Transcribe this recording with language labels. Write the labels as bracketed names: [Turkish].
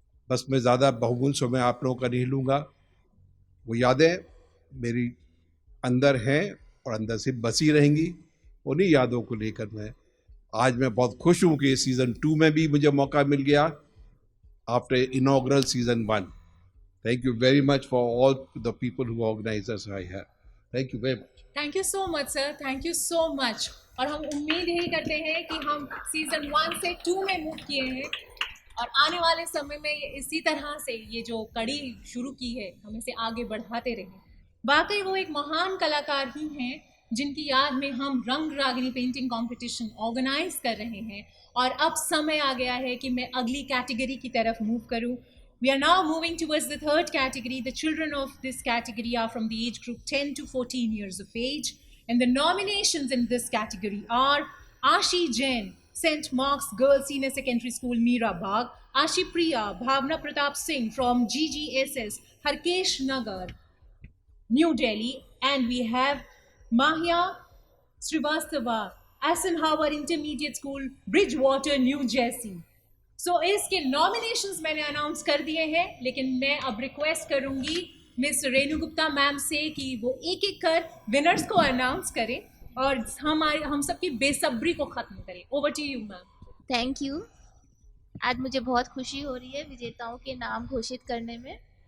[Hindi] बस मैं ज़्यादा बहुमूल्य समय आप लोगों का नहीं लूँगा. वो यादें मेरी अंदर हैं और अंदर से बसी रहेंगी. उन्हीं यादों को लेकर आज मैं बहुत खुश हूँ कि सीज़न 2 में भी मुझे मौका मिल गया [English] After inaugural season 1. Thank you very much for all the people who organize us I have. Thank you very much. Thank you so much [Hindi] sir, thank you so much. और हम उम्मीद यही करते हैं कि हम सीज़न 1 से 2 में मूव किए हैं और आने वाले समय में इसी तरह से ये जो कड़ी शुरू की है हम इसे आगे बढ़ाते रहें. वाकई वो एक महान कलाकार ही हैं जिनकी याद में हम रंग रागिनी पेंटिंग कंपटीशन ऑर्गेनाइज कर रहे हैं. और अब समय आ गया है कि मैं अगली कैटेगरी की तरफ मूव करूं. [English] We are now moving towards the 3rd category. The children of this category are from the age group 10 to 14 years of age. And the nominations in this category are Ashi Jain, St. Mark's Girls Senior Secondary School, Meera Bagh; Ashi Priya, Bhavna Pratap Singh from GGSS, Harkesh Nagar, New Delhi. And we have Mahia Srivastava, Eisenhower Intermediate School, Bridgewater, New Jersey. [Hindi] इसके nominations मैंने announce कर दिए हैं, लेकिन मैं अब request करूंगी miss Renu Gupta ma'am से कि वो एक एक कर विनर्स को अनाउंस करें और हम सबकी बेसब्री को ख़त्म करें. [English] Over to you ma'am. Thank you. [Hindi] आज मुझे बहुत खुशी हो रही है विजेताओं के नाम घोषित करने में.